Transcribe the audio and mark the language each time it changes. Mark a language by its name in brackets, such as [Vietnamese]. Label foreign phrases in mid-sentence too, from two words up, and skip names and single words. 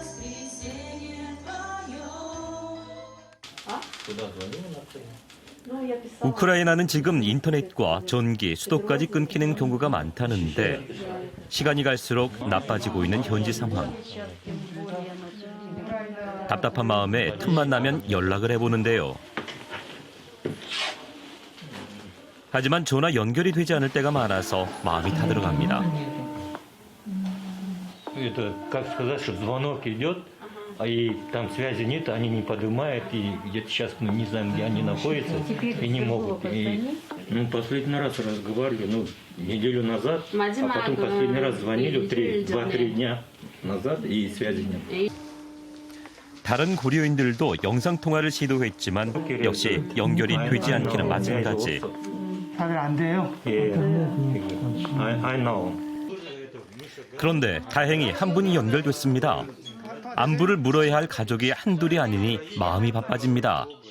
[Korean] 우크라이나는 지금 인터넷과 전기, 수도까지 끊기는 경우가 많다는데 시간이 갈수록 나빠지고 있는 현지 상황. 답답한 마음에 틈만 나면 연락을 해보는데요. 하지만 전화 연결이 되지 않을 때가 많아서 마음이 타들어갑니다. [Russian] Это, как сказать, что звонок идет, и там связи нет, они не поднимают, и где-то сейчас мы не знаем, где они находятся, и не могут. И, последний раз разговаривали, неделю назад, а потом последний раз звонили 2-3 дня назад, и связи нет. [Korean] 다른 고려인들도 영상통화를 시도했지만 역시 연결이 되지 않기는 마찬가지. 다들 안 돼요? 예, [English] I know. [Korean] 그런데 다행히 한 분이 연결됐습니다. 안부를 물어야 할 가족이 한둘이 아니니 마음이 바빠집니다.